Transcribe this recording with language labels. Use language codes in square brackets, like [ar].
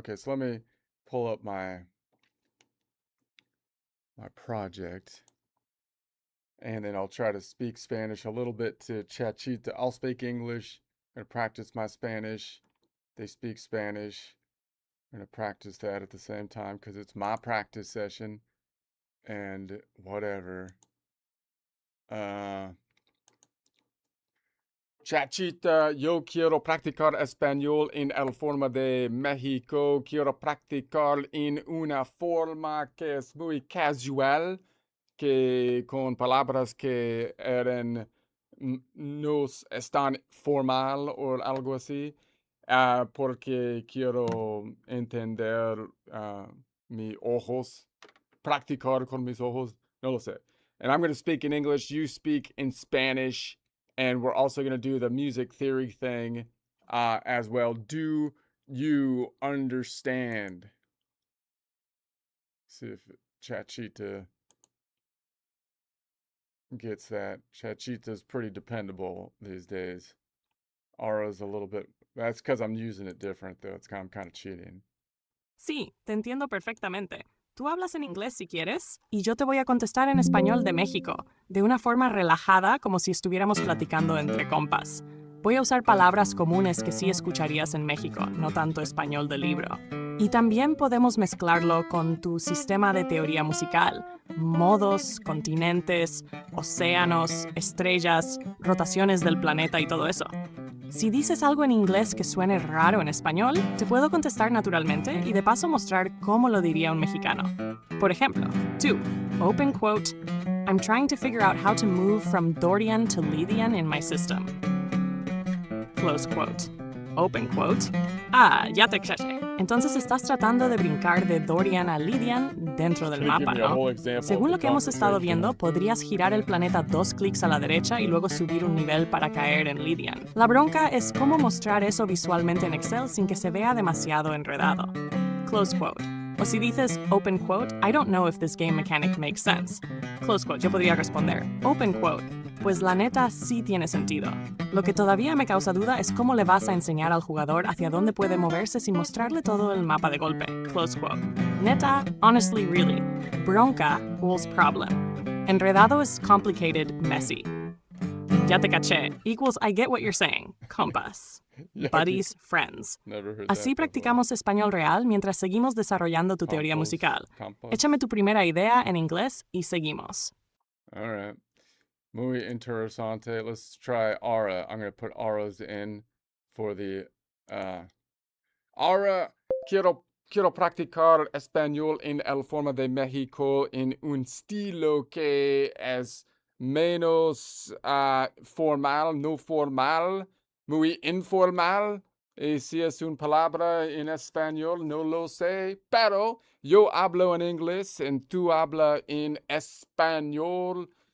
[en] Okay, so let me pull up my project, and then I'll try to speak Spanish a little bit to Chachita. I'll speak English. I'm gonna practice my Spanish. They speak Spanish. I'm gonna practice that at the same time because it's my practice session and whatever. [es] Chachita, yo quiero practicar español en el forma de México. Quiero practicar en una forma que es muy casual, que con palabras que eran no están formal o algo así, porque quiero entender mis ojos, practicar con mis ojos, no lo sé. [en] And I'm going to speak in English, you speak in Spanish, and we're also going to do the music theory thing as well. Do you understand? See if Chachita gets that. Chachita's pretty dependable these days. Aura's a little bit. That's because I'm using it different, though. I'm kind of cheating. [es] Sí, te entiendo perfectamente. Tú hablas en inglés si quieres, y yo te voy a contestar en español de México, de una forma relajada, como si estuviéramos platicando entre compas. Voy a usar palabras comunes que sí escucharías en México, no tanto español de libro. Y también podemos mezclarlo con tu sistema de teoría musical, modos, continentes, océanos, estrellas, rotaciones del planeta y todo eso. Si dices algo en inglés que suene raro en español, te puedo contestar naturalmente y de paso mostrar cómo lo diría un mexicano. Por ejemplo, tú, [en] open quote, I'm trying to figure out how to move from Dorian to Lydian in my system. Close quote. Open quote. [es] Ah, ya te caché. Entonces estás tratando de brincar de Dorian a Lydian dentro del mapa, ¿no? Según lo que hemos estado viendo, podrías girar el planeta 2 clics a la derecha y luego subir un nivel para caer en Lydian. La bronca es cómo mostrar eso visualmente en Excel sin que se vea demasiado enredado. [en] Close quote. [es] O si dices [en] open quote, I don't know if this game mechanic makes sense. Close quote, [es] yo podría responder, [en] open quote. [es] Pues la neta sí tiene sentido. Lo que todavía me causa duda es cómo le vas a enseñar al jugador hacia dónde puede moverse sin mostrarle todo el mapa de golpe. [en] Close quote. Neta, honestly, really. Bronca equals problem. Enredado is complicated, messy. [es] Ya te caché [en] equals I get what you're saying. Compas. Buddies, friends. [es] Así practicamos español real mientras seguimos desarrollando tu teoría musical. Échame tu primera idea en inglés y seguimos. [en] All right. [es] Muy interesante. [en] Let's try aura. I'm going to put auras in for the aura. [es] Quiero practicar español en el forma de México en un estilo que es menos formal, no formal, muy informal. Y si es una palabra en español, no lo sé, pero yo hablo en inglés y tú hablas en español.